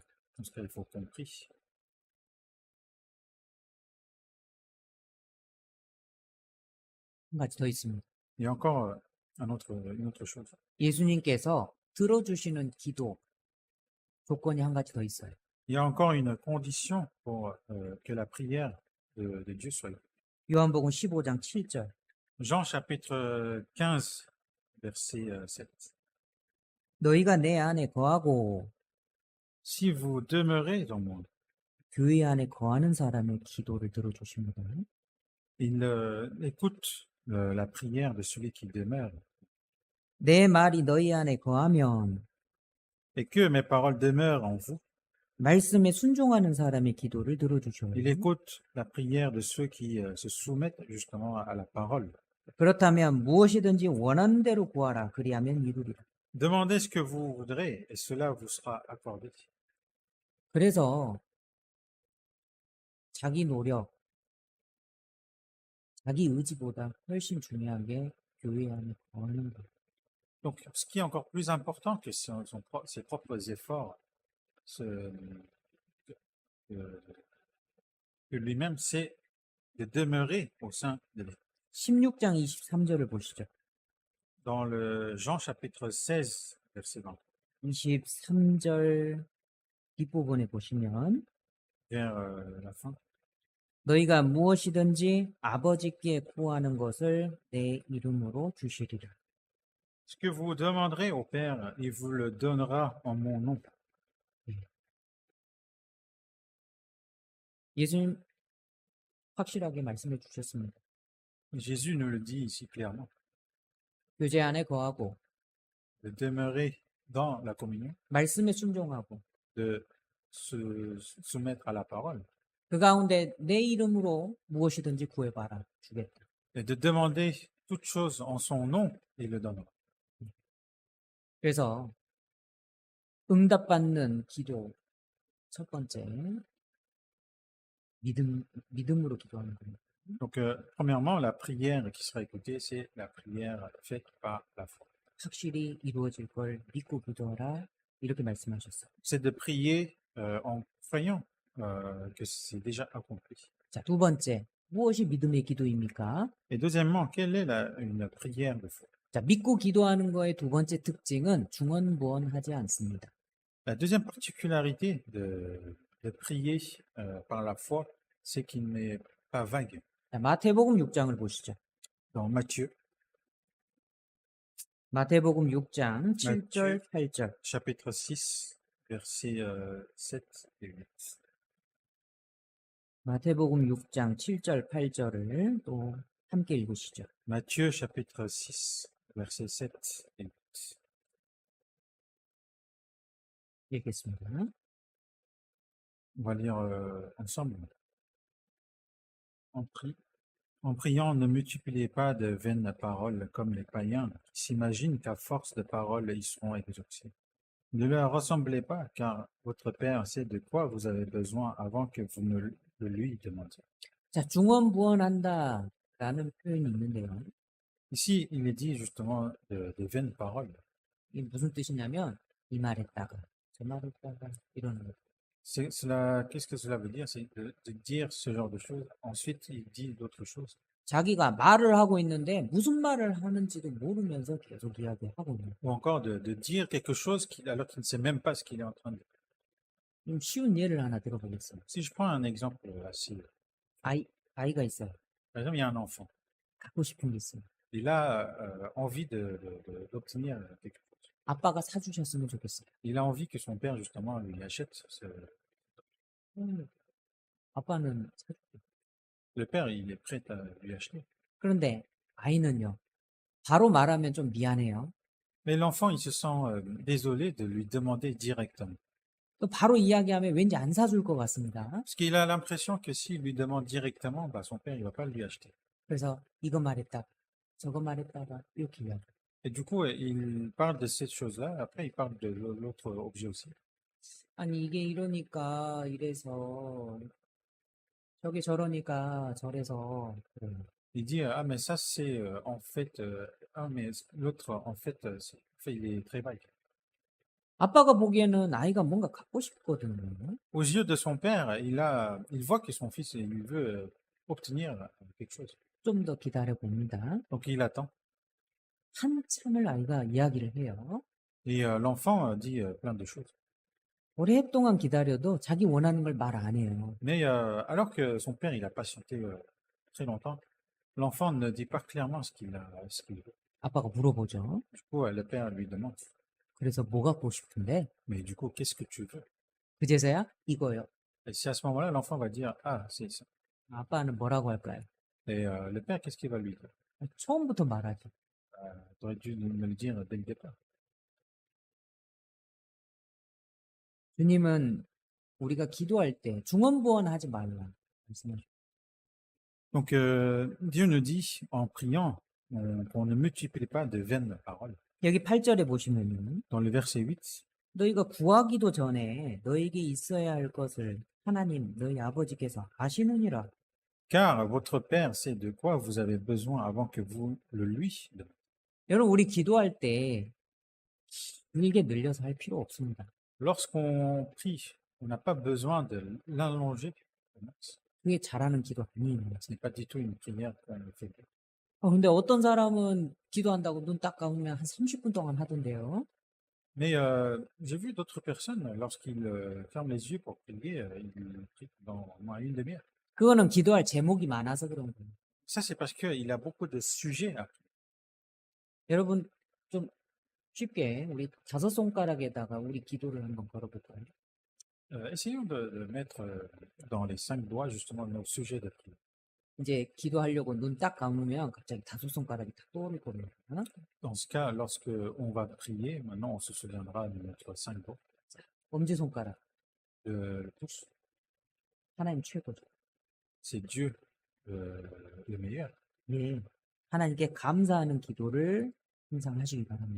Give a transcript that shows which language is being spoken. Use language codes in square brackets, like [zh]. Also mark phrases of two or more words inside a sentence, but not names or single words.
[fr] Parce qu'il faut qu'on prie. [ko] 한 가지 더 있습니다. [fr] Il y a encore une autre chose. [ko] 예수님께서 들어주시는 기도 조건이 한 가지 더 있어요. [fr] Il y a encore une condition pour que la prière de Dieu soit. [ko] 요한복음 15장 7절. [fr] Jean chapitre 15, verset 7. [ko] 너희가 내 안에 거하고 [fr] Si vous demeurez dans mon nom, [ko] 교회 안에 거하는 사람의 기도를 들어주십니다. [fr] il écoute la prière de celui qui demeure. [ko] 내 말이 너희 안에 거하면 [fr] Et que mes paroles demeurent en vous. [ko] 말씀에 순종하는 사람의 기도를 들어주셔요. [fr] Il écoute la prière de ceux qui se soumettent justement à la parole. [ko] 그렇다면 무엇이든지 원하는 대로 구하라. 그리하면 이루리라. [fr] Demandez ce que vous voudrez et cela vous sera accordé. [ko] 그래서 자기 노력, 자기 의지보다 훨씬 중요한 게 교회 안에 거하는 것. [fr] Donc, ce qui est encore plus important que ses propres efforts, que lui-même, c'est de demeurer au sein de lui. [ko] 16장 23절을 보시죠. [fr] Dans le Jean chapitre 16, verset 20, [ko] 23절 뒷부분에 보시면 [fr] vers la fin. [ko] 너희가 무엇이든지 아버지께 구하는 것을 내 이름으로 주시리라. [fr] Ce que vous demanderez au Père, il vous le donnera en mon nom. [ko] 예수님 확실하게 말씀해 주셨습니다. [fr] Jésus nous le dit ici clairement. [ko] 교제 안에 거하고 [fr] De demeurer dans la communion, [ko] 말씀에 순종하고 [fr] de se soumettre à la parole [ko] 그 가운데 내 이름으로 무엇이든지 구해봐라 주겠다. [fr] et de demander toute chose en son nom, il le donnera. [ko] 그래서 응답받는 기도 첫 번째 믿음으로 기도하는 겁니다. [fr] Donc, premièrement, la prière qui sera écoutée, c'est la prière faite par la foi. [ko] 확실히 이루어질 걸 믿고 기도하라 이렇게 말씀하셨어요. [fr] C'est de prier en croyant que c'est déjà accompli. [ko] 자, 두 번째 무엇이 믿음의 기도입니까? [fr] Et deuxièmement, quelle est une prière de foi? [ko] 자, 믿고 기도하는 거의 두 번째 특징은 중언부언하지 않습니다. [fr] La deuxième particularité de prier par la foi, c'est qu'il n'est pas vague. [ko] 자, 마태복음 6장을 보시죠. [fr] Dans Matthieu, [ko] 마태복음 6장 7절, 8절. [fr] chapitre 6, versets 7 et 8. [ko] 마태복음 6장 7절, 8절을 또 함께 읽으시죠. [fr] Matthieu, chapitre 6, versets 7 et 8. [ko] 읽겠습니다. [fr] On va lire ensemble. On prie. En priant, ne multipliez pas de vaines paroles comme les païens qui s'imaginent qu'à force de paroles ils seront exaucés. Ne leur ressemblez pas, car votre Père sait de quoi vous avez besoin avant que vous ne le lui demandiez. [ko] 자, 중언부언한다 라는 표현이 있는데요. [fr] Ici, il est dit justement de vaines paroles. [ko] 이게 무슨 뜻이냐면 이 말했다가 저 말했다가 이러는 거죠. [fr] Qu'est-ce que cela veut dire? C'est de dire ce genre de choses. Ensuite, il dit d'autres choses. [ko] 자기가 말을 하고 있는데 무슨 말을 하는지도 모르면서 계속 이야기하고 있는 거예요. [fr] Ou encore de dire quelque chose alors qu'il ne sait même pas ce qu'il est en train de dire. [ko] 좀 쉬운 예를 하나 들어보겠습니다. [fr] Si je prends un exemple assez, [ko] 아이가 있어요. [fr] par exemple, il y a un enfant. [ko] 갖고 싶은 게 있어요. [fr] Il a envie d'obtenir quelque chose. [ko] 아빠가 사주셨으면 좋겠어요. [fr] Il a envie que son père, justement, lui achète [ko] 아빠는 사줄게. [fr] Le père, il est prêt à lui acheter. [ko] 그런데 아이는요. 바로 말하면 좀 미안해요. [fr] Mais l'enfant, il se sent désolé de lui demander directement. [ko] 또 바로 이야기하면 왠지 안 사줄 것 같습니다. [fr] Parce qu'il a l'impression que s'il lui demande directement, bah, son père, il va pas lui acheter. [ko] 그래서 이거 말했다가 저거 말했다가 이렇게 이야기. [fr] Et du coup, il parle de cette chose-là. Après, il parle de l'autre objet aussi. [ko] 아니 이게 이러니까 이래서 저게 저러니까 저래서 그래요. [fr] Il dit, ah, mais ça, c'est en fait, ah, mais l'autre, en fait, il est très vague. [ko] 아빠가 보기에는 아이가 뭔가 갖고 싶거든요. [fr] Aux yeux de son père, il voit que son fils, il veut obtenir quelque chose. [ko] 좀 더 기다려 봅니다. [fr] Donc, il attend. [ko] 한참을 아이가 이야기를 해요. [fr] Et l'enfant dit plein de choses. [ko] 오랫동안 기다려도 자기 원하는 걸 말 안 해요. [fr] Mais alors que son père, il a patienté très longtemps, l'enfant ne dit pas clairement ce qu'il veut. [ko] 아빠가 물어보죠. [fr] Du coup, le père lui demande, [ko] 그래서 뭐 갖고 싶은데? [fr] mais du coup, qu'est-ce que tu veux? [ko] 그제서야 이거요. [fr] Et c'est à ce moment-là, l'enfant va dire, ah, c'est ça. [ko] 아빠는 뭐라고 할까요? [fr] Et le père, qu'est-ce qu'il va lui dire? [ko] 처음부터 말하죠. [fr] Tu aurais dû me le dire dès le départ. [ko] 주님은 우리가 기도할 때 중언부언하지 말라 말씀하셨죠. [fr] Donc, Dieu nous dit, en priant, qu'on ne multiplie pas de vaines paroles. [ko] 여기 8절에 보시면요. [fr] Dans le verset 8, [ko] 너희가 구하기도 전에 너에게 있어야 할 것을 하나님 너희 아버지께서 아시느니라. [fr] car votre Père sait de quoi vous avez besoin avant que vous le lui demandiez. [ko] 여러분 우리 기도할 때 길게 늘려서 할 필요 없습니다. [fr] Lorsqu'on prie, on n'a pas besoin de l'allonger. [ko] 그게 잘하는 기도 아니에요. [fr] Ce n'est pas du tout une prière qu'on fait. [ko] 근데 어떤 사람은 기도한다고 눈 딱 감으면 한 30분 동안 하던데요. [fr] Mais j'ai vu d'autres personnes, lorsqu'ils ferment les yeux pour prier, ils prient pendant au moins une demi-heure. [ko] 그거는 기도할 제목이 많아서 그런 거예요. [fr] Ça, c'est parce qu'il a beaucoup de sujets à prier. [ko] 여러분 좀 쉽게 우리 5손가락에다가 우리 기도를 한번 걸어볼까요? [fr] Essayons de mettre dans les 5 doigts justement nos sujets de prière. [ko] 이제 기도하려고 눈 딱 감으면 갑자기 5손가락이 딱 떠오를 겁니다. [fr] Dans ce cas, lorsque on va prier, maintenant on se souviendra de notre 5 doigts, [ko] 엄지손가락. [fr] le pouce. [ko] 하나님 최고죠. [fr] C'est Dieu le meilleur. [ko] 네. 하나님께 감사하는 기도를 항상 하시기 바랍니다.